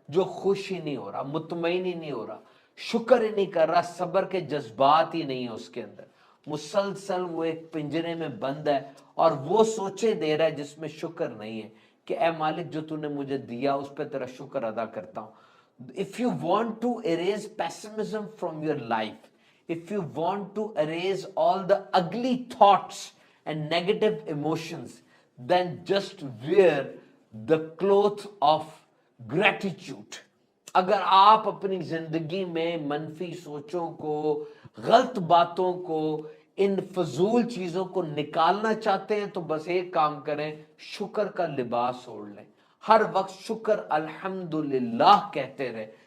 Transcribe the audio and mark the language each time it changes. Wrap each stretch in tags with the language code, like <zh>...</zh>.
<hi>जो खुश ही नहीं हो रहा, मुतमईन ही नहीं हो रहा, शुक्र ही नहीं कर रहा, सब्र के जज्बात ही नहीं है उसके अंदर, मुसलसल वो एक पिंजरे में बंद है और वो सोचे दे रहा है जिसमें शुक्र नहीं है कि ए मालिक जो तूने मुझे दिया उस पर तेरा शुक्र अदा करता हूं।</hi> <en>If you want to erase pessimism from your life, if you want to erase all the ugly thoughts and negative emotions, then just wear the cloth of gratitude.</en> <hi>अगर आप अपनी जिंदगी में मनफी सोचों को, गलत बातों को, इन फजूल चीजों को निकालना चाहते हैं तो बस एक काम करें, शुक्र का लिबास ओढ़ लें। हर वक्त शुक्र अल्हम्दुलिल्लाह कहते रहे।</hi>